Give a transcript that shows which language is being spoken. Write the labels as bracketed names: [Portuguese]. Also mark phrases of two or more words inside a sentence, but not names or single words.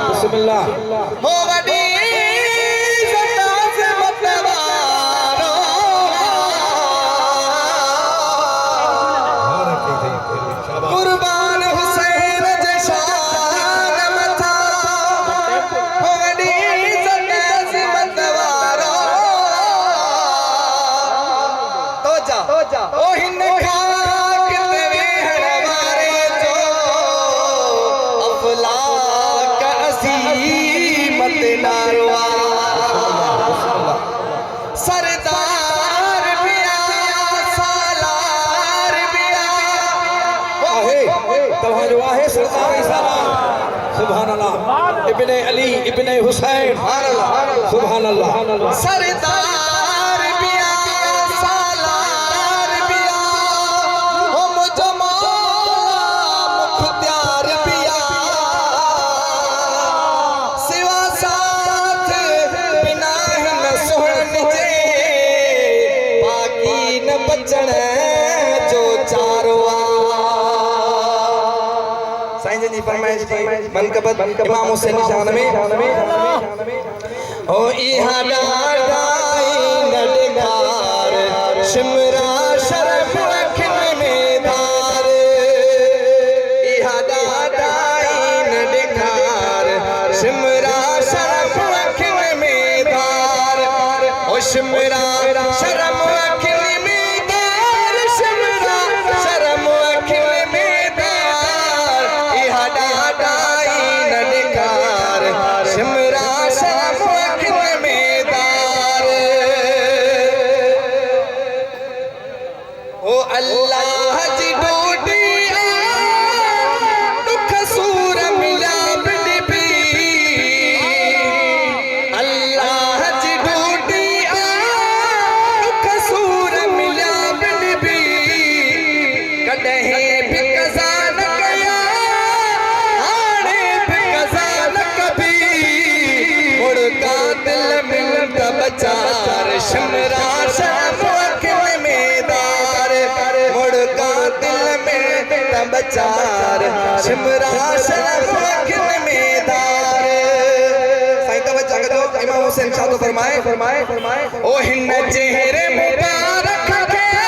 [Sindhi] बिस्मिल्लाह हो वडी सतास मतवारो कुर्बान हुसैन जशान मथा हो वडी सतास मतवारो तो जा ओ हिन खाक तेरे हरवारे जो अफलाक असीमत नारवा सरदार बिया सालार बिया आहे तव्हां जो आहे सरदार सालार [Arabic] سبحان الله [Sindhi] इब्ने अली इब्ने हुसैन [Arabic] سبحان الله [Sindhi] सरदार बिया सालार बिया हो मुझ मौला मुख्तियार बिया सिवा साथ बिना न सोहन जे बाकी न बचण जो चारवा साईं जी फरमाइश जी मनकबत [Urdu] امام حسین کی شان میں [Sindhi] ओ इहा डाई न ॾेखार शिमरा शरफ अखियुनि में धार इहा डाई न ॾेखार शिमरा शरफ अखियुनि में धार ओ शिमरा शरम अखियुनि में धार शिमरा शरम अखियुनि में धार इहा डाई न ॾेखार शिमरा शरम अखियुनि में धार ओ अल्लाह जी डोडी दुख सूर मिला बिडबी अल्लाह जी डोडी दुख सूर मिला बिडबी कॾहिं बि कज़ा न कया हाणे बि कज़ा न कबी मुड़का दिल मिल त बचार शिमरा शर्म अखियुनि में धार मुड़का दिल में त बचार शिमरा शर्म अखियुनि में धार साईं तवज्जो करो इमाम हुसैन छा थो फरमाए ओ हिन चेहरे मुबारक खे